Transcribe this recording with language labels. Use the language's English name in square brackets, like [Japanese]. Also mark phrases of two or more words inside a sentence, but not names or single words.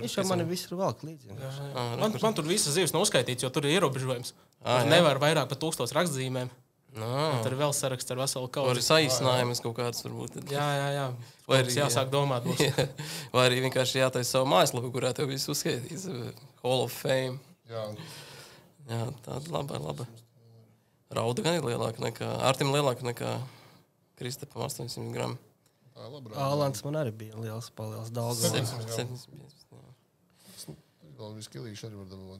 [Latvian] Viņš jau mani visur valk līdzi. Man tur visas zivs nav uzskaitīts, jo tur ir ierobežojums. Nevar vairāk par 1000 rakstzīmēm. Tur ir vēl saraksts ar veselu kaudzi. Vai arī saīsinājumus kaut kāds varbūt. Jā. Vai arī jāsāk domāt. Vai arī vienkārši jātaisa savu mājaslapu, kurā tev viss uzskaitīs. [English] Hall of Fame. [Latvian] Jā, tāda laba. Rauda gan ir lielāka nekā, Artim lielāka nekā Kristapam 800 gramu. Ālants man arī bija liels, daudz. 750. Vēl visu kilīšu arī var dabūt.